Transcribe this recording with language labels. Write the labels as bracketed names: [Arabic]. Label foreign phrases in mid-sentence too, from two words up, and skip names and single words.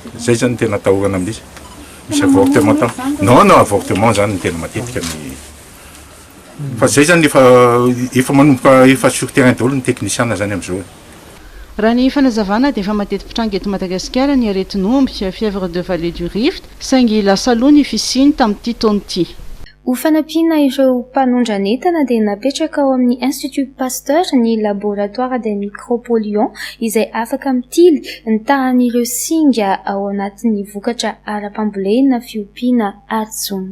[Malagasy] Zay zany ny tena atahorana amin'izy. Misy avortement tampoka. Non, avortement zany ny tena matetika ny. Fa zay zany efa manomboka efa [French] sur terrain [Malagasy] daholo ny technicien zany amin'izao. Raha ny fanazavana dia efa mateti-pitranga eto Madagasikara ny aretin'omby [French] fièvre de vallée du Rift [Malagasy] saingy lasa aloha ny fisiany tamin'ity taona ity. Ho fanampiana ireo mpanondran'entana dia napetraka ao amin'ny Institut Pasteur ny [French] laboratoire des micropolions [Malagasy] izay afaka mitily ny tahan'ireo singa ao anatin'ny vokatra ara-pambolena fiompiana ary jono.